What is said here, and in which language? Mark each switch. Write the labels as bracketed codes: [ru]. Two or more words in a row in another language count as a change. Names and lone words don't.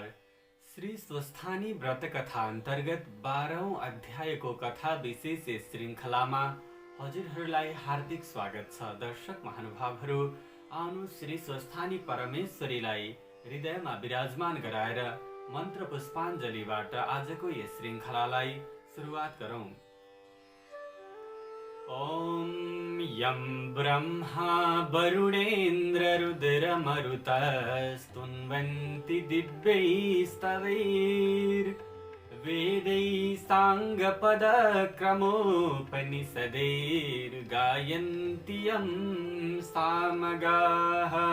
[ne] श्री स्वस्थानी व्रत कथा अन्तर्गत 12औं अध्यायको कथा विशेष श्रृङ्खलामा हजुरहरूलाई हार्दिक स्वागत छ। दर्शक महानुभावहरू, आउनु श्री स्वस्थानी परमेश्वरीलाई हृदयमा विराजमान गराएर मन्त्र पुष्पाञ्जलीबाट आजको यस श्रृङ्खलालाई सुरुवात गरौँ। [sa] ॐ यं ब्रह्मा वरुणेन्द्र रुद्रमरुतस्तुन्वन्ति दिव्यैस्तवैर्वेदैः साङ्गपदक्रमोपनिषदैर्गायन्ति यं सामगाः।